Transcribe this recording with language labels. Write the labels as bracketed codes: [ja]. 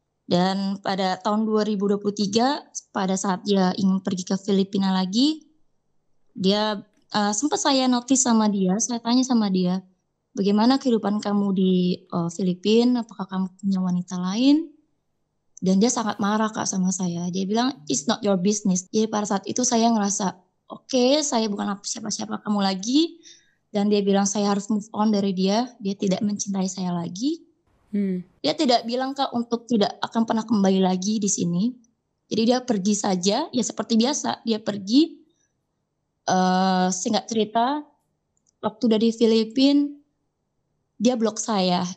[id] Dan pada tahun 2023 pada saat dia ingin pergi ke Filipina lagi, dia sempat saya notice sama dia, saya tanya sama dia, bagaimana kehidupan kamu di Filipina, apakah kamu punya wanita lain? Dan dia sangat marah Kak sama saya, dia bilang [en] it's not your business. [id] Jadi pada saat itu saya ngerasa oke, saya bukan siapa-siapa kamu lagi. Dan dia bilang saya harus move on dari dia tidak mencintai saya lagi. Dia tidak bilang Kak untuk tidak akan pernah kembali lagi di sini. Jadi dia pergi saja, ya seperti biasa. Dia pergi, singkat cerita, waktu dari Filipina, dia blok saya.